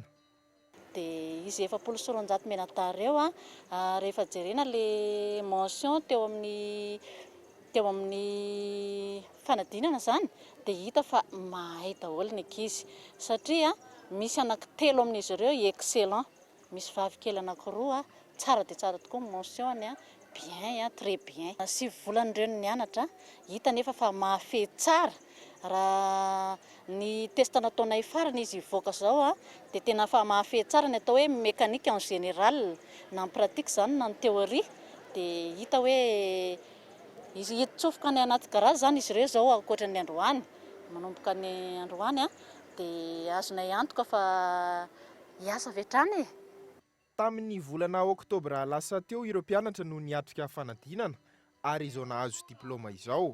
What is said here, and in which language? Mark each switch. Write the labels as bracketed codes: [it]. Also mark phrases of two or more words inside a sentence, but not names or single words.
[mg] Dia izy 700 menatary eo rehefa jerena le mention teo amin'ny fanadinana zany dia hita fa mahay daholo ny ankizy satria misy anankitelo amin'izy ireo excellent, misy vavikely anankiroa tsara dia tsara tokoa [fr] mention bien très bien. [mg] 7 volana ireo ny nianatra hita nefa fa mahafehy tsara raha ny testa nataonay farany izy voaka zao dia tena fa mahafehy tsara ny atao hoe [fr] mécanique en général [mg] na [fr] en pratique [mg] zany na ny théorie dia hita hoe izy hitsofoka ny anaty garage zany izy ireo zao ankoatra ny androany manomboka ny androany dia azonay antoka fa hiasa avy hatrany. Tamin'ny volana oktobra lasa teo ireo mpianatra no niatrika fanadinana ary izao nahazo diplôma izao.